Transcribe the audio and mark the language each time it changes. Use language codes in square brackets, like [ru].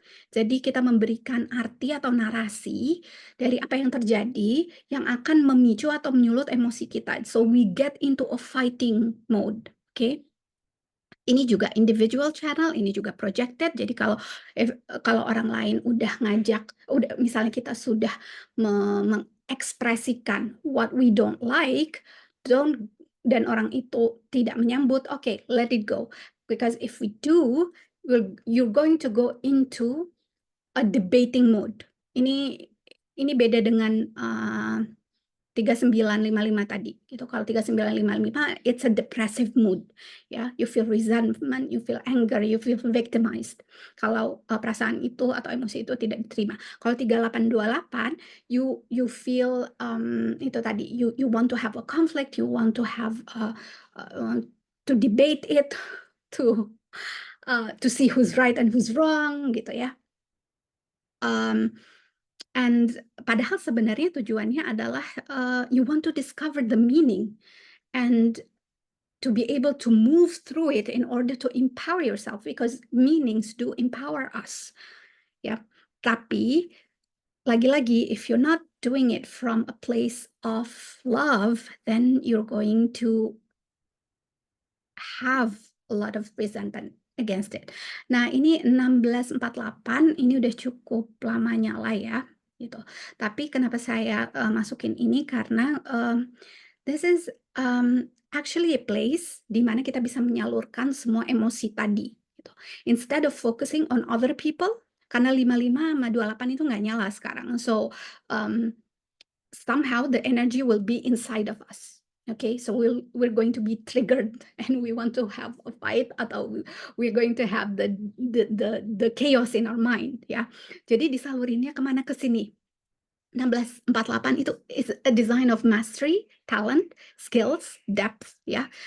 [id] Jadi kita memberikan arti atau narasi dari apa yang terjadi yang akan memicu atau menyulut emosi kita. [en] So we get into a fighting mode, okay? [id] Ini juga individual channel, ini juga projected. Jadi kalau orang lain udah misalnya kita sudah mengekspresikan [en] what we don't like, [id] dan orang itu tidak menyambut, okay, [en] let it go. Because if we do, you're going to go into a debating mode. [id] Ini beda dengan 3955 tadi gitu. [en] Kalau 3955 it's a depressive mood, ya. You feel resentment, you feel anger, you feel victimized. [id] Kalau perasaan itu atau emosi itu tidak diterima. [en] Kalau 3828 you feel itu tadi, you want to have a conflict, you want to have to debate it, to see who's right and who's wrong gitu ya. And [id] padahal sebenarnya tujuannya adalah [en] you want to discover the meaning and to be able to move through it in order to empower yourself, because meanings do empower us. [id] Ya, tapi lagi-lagi [en] if you're not doing it from a place of love, then you're going to have a lot of resentment against it. [id] Nah, ini 1648 ini udah cukup lama nyala ya, gitu. Tapi kenapa saya masukin ini karena [en] this is actually a place [id] di mana kita bisa menyalurkan semua emosi tadi, gitu. [en] Instead of focusing on other people, [id] karena 55 sama 28 itu nggak nyala sekarang. [en] So, somehow the energy will be inside of us. Okay, so we're going to be triggered and we want to have a fight atau we're going to have the chaos in our mind ya. [id] Jadi disalurinnya kemana ke sini. 1648 itu [en] is a design of mastery, talent, skills, depth [id] ya.